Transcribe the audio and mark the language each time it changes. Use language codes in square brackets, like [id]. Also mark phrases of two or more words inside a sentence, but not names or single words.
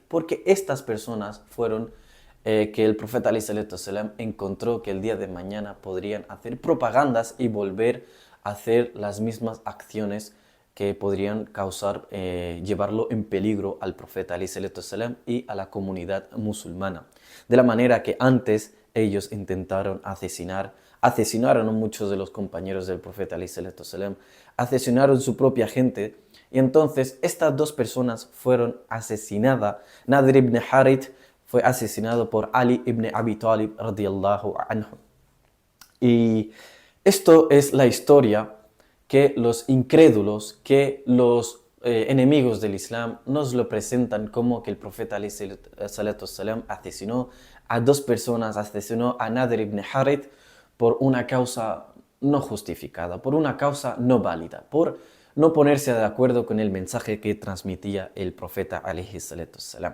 [es] Porque estas personas fueron que el profeta ﷺ encontró que el día de mañana podrían hacer propagandas y volver a hacer las mismas acciones que podrían causar, llevarlo en peligro al profeta ﷺ y a la comunidad musulmana. De la manera que antes ellos intentaron asesinaron a muchos de los compañeros del profeta ﷺ, asesinaron su propia gente, y entonces estas dos personas fueron asesinadas. Nadir ibn Harith fue asesinado por Ali ibn Abi Talib [ar] رضي الله عنه. [es] Y esto es la historia que los incrédulos, que los enemigos del Islam nos lo presentan como que el profeta ﷺ asesinó a dos personas, asesinó a Nadir ibn Harith por una causa no justificada, por una causa no válida, por no ponerse de acuerdo con el mensaje que transmitía el profeta ﷺ.